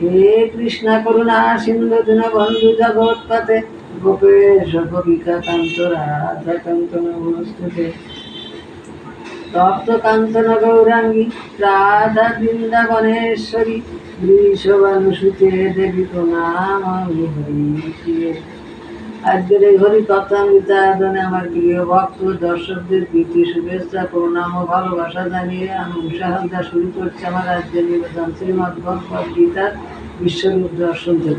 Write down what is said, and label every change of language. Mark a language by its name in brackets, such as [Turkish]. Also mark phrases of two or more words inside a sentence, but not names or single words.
[Sanskrit] हे कृष्ण करुणा सिन्धु दीनबन्धु जगत्पते गोपेश गोपिकान्त राधाकान्त नमोस्तुते। तप्त कांचन गौरांगी राधा बृंदावनेश्वरी वृषभानुसुते देवी প্রণামামি হরি। [Bangla] আজকের এই হরি কথামৃতায়নে আমার প্রিয় ভক্ত দর্শকদের প্রীতি শুভেচ্ছা প্রণাম ও ভালোবাসা জানিয়ে আমি উৎসাহটা শুরু করছি আমার আজকের নিবেদন শ্রীমদ্ ভগবদ গীতার বিশ্বরূপ দর্শন থেকে।